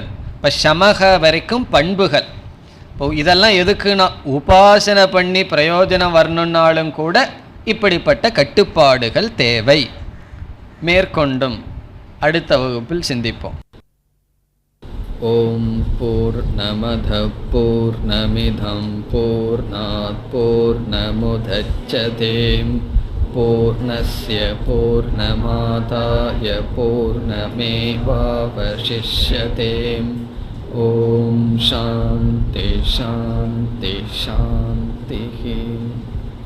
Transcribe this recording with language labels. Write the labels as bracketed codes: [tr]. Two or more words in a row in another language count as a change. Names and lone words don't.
[ta] இப்போ ஷமக வரைக்கும் பண்புகள். இப்போ இதெல்லாம் எதுக்குன்னா உபாசனை பண்ணி பிரயோஜனம் வரணுன்னாலும் கூட இப்படிப்பட்ட கட்டுப்பாடுகள் தேவை. மேற்கொண்டும் அடுத்த வகுப்பில் சிந்திப்போம். [sa] ॐ पूर्णमदः पूर्णमिदं पूर्णात् पूर्णमुदच्यते पूर्णस्य पूर्णमादाय पूर्णमेवावशिष्यते. ॐ शान्तिः शान्तिः शान्तिः.